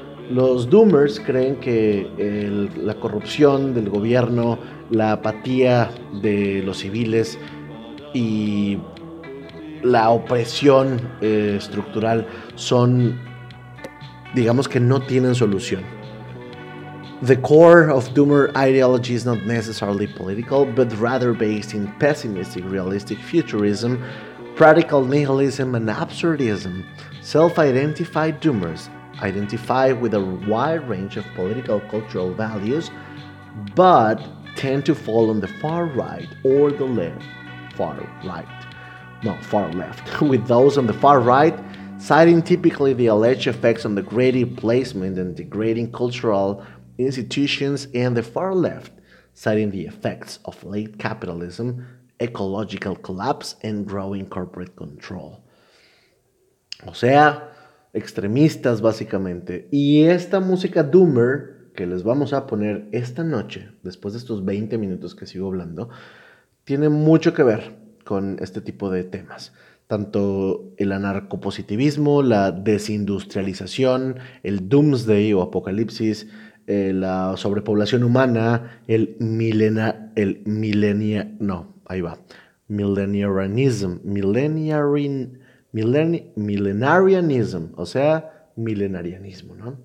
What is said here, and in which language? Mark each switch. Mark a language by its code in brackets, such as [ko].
[es] Los doomers creen que la corrupción del gobierno, la apatía de los civiles y la opresión estructural son, digamos que no tienen solución. [en] The core of Doomer ideology is not necessarily political, but rather based in pessimistic, realistic futurism, Practical nihilism and absurdism, self-identified doomers, identify with a wide range of political cultural values, but tend to fall on the far right or the left. Far left. With those on the far right citing typically the alleged effects on degrading placement and degrading cultural institutions, and the far left citing the effects of late capitalism, ecological collapse, and growing corporate control. [es] O sea, extremistas básicamente. Y esta música doomer que les vamos a poner esta noche, después de estos 20 minutos que sigo hablando, tiene mucho que ver con este tipo de temas. Tanto el anarcopositivismo, la desindustrialización, el doomsday o apocalipsis, la sobrepoblación humana, el millenarianism, o sea, milenarianismo, ¿no?